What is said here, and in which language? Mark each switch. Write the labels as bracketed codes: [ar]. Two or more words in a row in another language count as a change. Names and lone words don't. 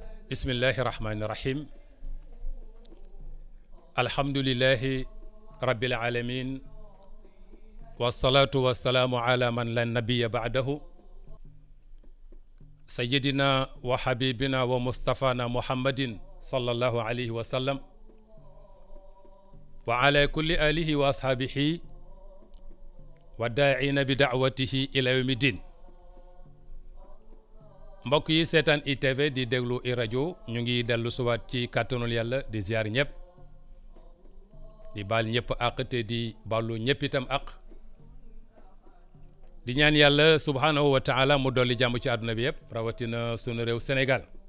[ar] بسم الله الرحمن الرحيم الحمد لله رب العالمين والصلاة والسلام على من لا نبي بعده سيدنا وحبيبنا ومصطفانا محمد صلى الله عليه وسلم وعلى كل آله وأصحابه وداعينا بدعوته إلى يوم الدين. [wo] mbokk yi seetaan ITV di déglu i rajo ñu ngi dellu suwaat ci kàttanul yàlla di ziar ñëpp di baal ñëpp àq te di baalu ñëpp itam àq di ñaan yàlla [ar] سبحانه وتعالى [wo] mu dolli jàmm ci àdduna bi yëpp rawatina sunu réew Sénégal.